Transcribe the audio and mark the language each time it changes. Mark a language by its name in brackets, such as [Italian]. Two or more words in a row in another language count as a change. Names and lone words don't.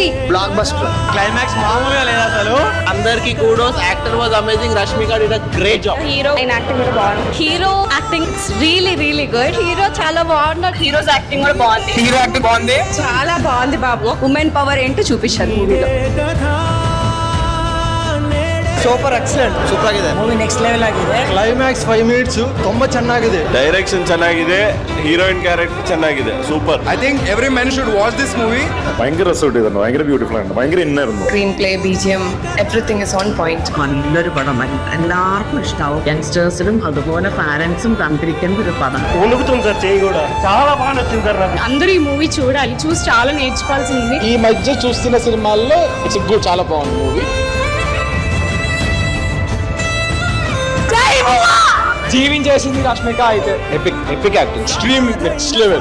[English] blockbuster. [Telugu] క్లైమాక్స్ మామూలుగా లేదు అసలు. అందరికి కూడోస్. [English] actor was amazing. Rashmika did a great job. hero acting [Telugu] కూడా బాగుంది. [English] hero acting it's really really good. [Telugu] హీరో చాలా బాగున్నాడు. [English] hero's acting [Telugu] కూడా బాగుంది. [English] hero acting [Telugu] బాగుంది. చాలా బాగుంది బాబు. [English] women power [Telugu] ఏంటో చూపించారు మూవీలో. [English] super excellent. [Kannada] ಸೂಪರ್ ಆಗಿದೆ ಮೂವಿ. [English] next level [Kannada] ಆಗಿದೆ. ಕ್ಲೈಮ್ಯಾಕ್ಸ್ 5 minutes ತುಂಬಾ ಚೆನ್ನಾಗಿದೆ. డైరెక్షన్ ಚೆನ್ನಾಗಿದೆ, [English] heroine character [Kannada] ಚೆನ್ನಾಗಿದೆ, సూపర్. [English] I think every man should watch this movie. [Malayalam] ഭയങ്കര രസമായിട്ട് ഇതാണ്. ഭയങ്കര ബ്യൂട്ടിഫുൾ ആണ്. ഭയങ്കര ഇന്നായിരുന്നു. [English] screen play, BGM, everything is on point. [Malayalam] നല്ലൊരു പടം. എല്ലാവർക്കും ഇഷ്ടാവും. യങ്സ്റ്റേഴ്സിനും അതുപോലെ പാരന്റ്സും കണ്ടിരിക്കുന്ന ഒരു പടം. [Telugu] ఉనుకుతుంది సార్ చేయి కూడా. చాలా బాగా నచ్చింది సార్ నాకు. అందరూ ఈ మూవీ చూడాలి. చూసి చాలా నేర్చుకోవాల్సింది. ఈ మధ్య చూస్తున్న సినిమాల్లో [English] it's good, [Telugu] చాలా బాగుంది మూవీ. జీవించేసింది రష్మిక అయితే. [English] epic acting, extreme next level.